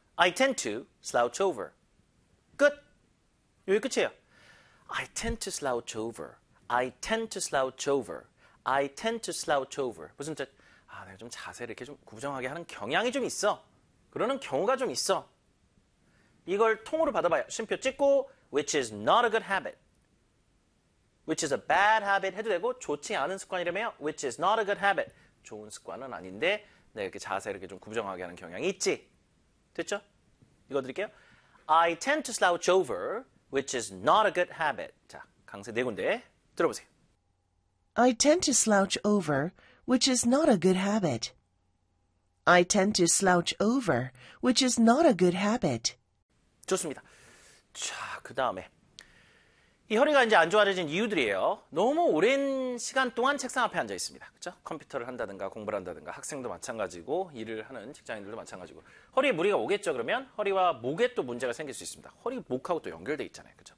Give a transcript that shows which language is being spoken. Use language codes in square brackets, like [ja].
[en] I tend to slouch over. [ko] 끝. 여기 끝이에요. [en] I tend to slouch over. I tend to slouch over. I tend to slouch over. [ko] 무슨 뜻? 아, 내가 좀 자세를 이렇게 좀 구부정하게 하는 경향이 좀 있어. 그러는 경우가 좀 있어. 이걸 통으로 받아봐요. 쉼표 찍고, [en] which is not a good habit. Which is a bad habit [ko] 해도 되고, 좋지 않은 습관이라며, [en] which is not a good habit. [ko] 좋은 습관은 아닌데, 내가 이렇게 자세를 이렇게 좀 구부정하게 하는 경향이 있지. 됐죠? 읽어드릴게요. [en] I tend to slouch over, which is not a good habit. [ko] 자, 강세 네 군데. 들어보세요. [en] I tend to slouch over, which is not a good habit. I tend to slouch over, which is not a good habit. [ko] 좋습니다. 자, 그 다음에. 이 허리가 이제 안 좋아진 이유들이에요. 너무 오랜 시간 동안 책상 앞에 앉아 있습니다. 그렇죠? 컴퓨터를 한다든가 공부를 한다든가 학생도 마찬가지고 일을 하는 직장인들도 마찬가지고 허리에 무리가 오겠죠. 그러면 허리와 목에 또 문제가 생길 수 있습니다. 허리 목하고 또 연결돼 있잖아요. 그렇죠?